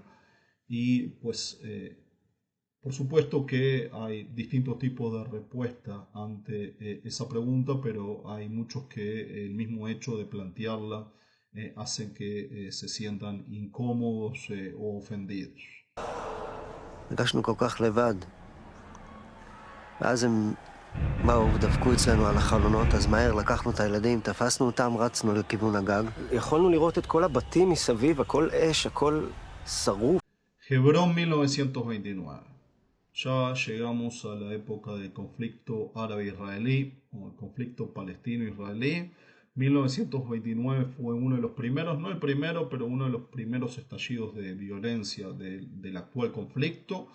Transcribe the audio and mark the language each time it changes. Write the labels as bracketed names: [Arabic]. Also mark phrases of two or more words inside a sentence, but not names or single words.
[Spanish] Y pues por supuesto que hay distintos tipos de respuesta ante esa pregunta, pero hay muchos que el mismo hecho de plantearla hacen que se sientan incómodos o ofendidos. [Hebrew] הרגשנו כל כך לבד. ואז הם באו ודפקו אצלנו על החלונות, אז מהר לקחנו את הילדים, תפסנו אותם, רצנו לכיוון הגג. יכולנו לראות את כל הבתים מסביב, הכל אש, הכל שרוף. [Spanish] Hebrón 1929. Ya llegamos a la época del conflicto árabe-israelí, o el conflicto palestino-israelí. 1929 fue uno de los primeros, no el primero, pero uno de los primeros estallidos de violencia del actual conflicto.